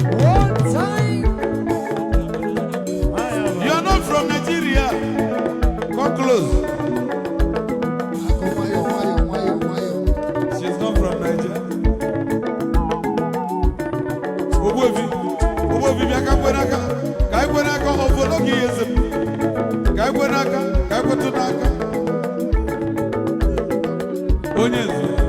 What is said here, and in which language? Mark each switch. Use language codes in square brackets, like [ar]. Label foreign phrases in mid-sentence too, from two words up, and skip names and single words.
[en] One time. You are not from Nigeria. Come close. She's not from Nigeria. [ig] Ogbuefi, Ogbuefi, bịa ka kwe n'aka. Ka anyị kwe n'aka, ọ bụ n'oge ihe eze m. Ka anyị kwe n'aka, ka anyị kwetụ n'aka. Onye nze.